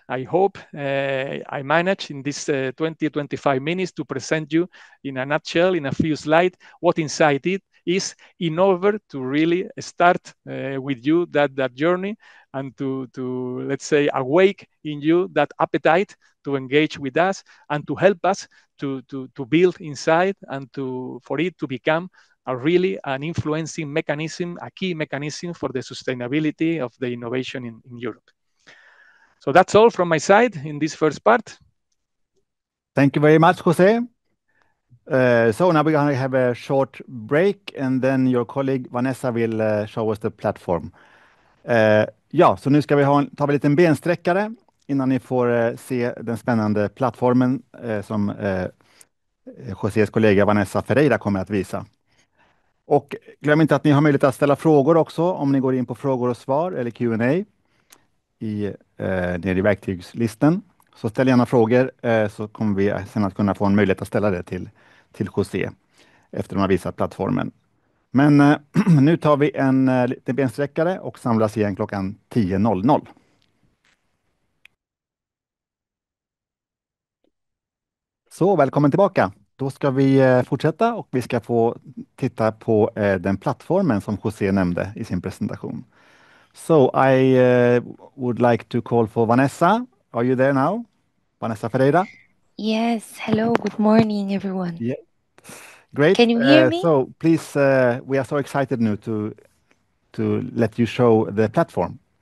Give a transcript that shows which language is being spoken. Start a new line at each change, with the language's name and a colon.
English: I hope I managed in this 20-25 minutes to present you in a nutshell, in a few slides, what INCITE is, in order to really start with you that journey, and to let's say awake in you that appetite to engage with us and to help us to build INCITE, and for it to become an influencing mechanism, a key mechanism for the sustainability of the innovation in Europe. So that's all from my side in this first part. Thank you very much, Jose. So now we're going to have a short break, and then your colleague Vanessa will show us the platform.
Swedish: Ja, så nu ska vi ta en liten bensträckare innan ni får se den spännande plattformen som Josés kollega Vanessa Ferreira kommer att visa. Och glöm inte att ni har möjlighet att ställa frågor också om ni går in på frågor och svar eller Q&A nere i verktygslisten. Så ställ gärna frågor, så kommer vi sen att kunna få en möjlighet att ställa det till José efter de har visat plattformen. Men nu tar vi en liten bensträckare och samlas igen klockan 10.00. Så välkommen tillbaka. Då ska vi fortsätta och vi ska få titta på den plattformen som José nämnde i sin presentation.
English: So I would like to call for Vanessa. Are you there now? Vanessa Ferreira? Yes, hello, good morning everyone. Yeah. Great. Can you hear me? So please, we are so excited now to let you show the platform.